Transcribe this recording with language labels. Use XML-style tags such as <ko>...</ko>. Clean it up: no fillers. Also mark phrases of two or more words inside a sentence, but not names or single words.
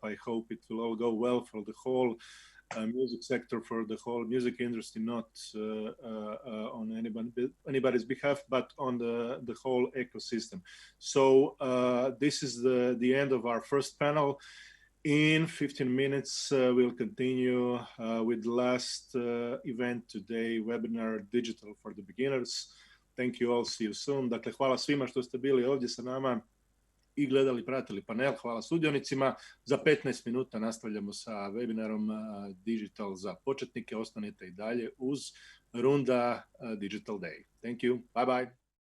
<en>I hope it will all go well for the whole music sector, for the whole music industry, not on anybody's behalf, but on the whole ecosystem. So this is the end of our first panel. In 15 minutes, we'll continue with the last event today, webinar Digital for the Beginners. Thank you all, see you soon.</en> <hr>Dakle, hvala svima što ste bili ovdje sa nama i gledali, pratili panel. Hvala sudionicima. Za 15 minuta nastavljamo sa webinarom Digital za početnike. Ostanite i dalje uz Runda Digital Day.</hr> <en>Thank you. Bye bye.</en>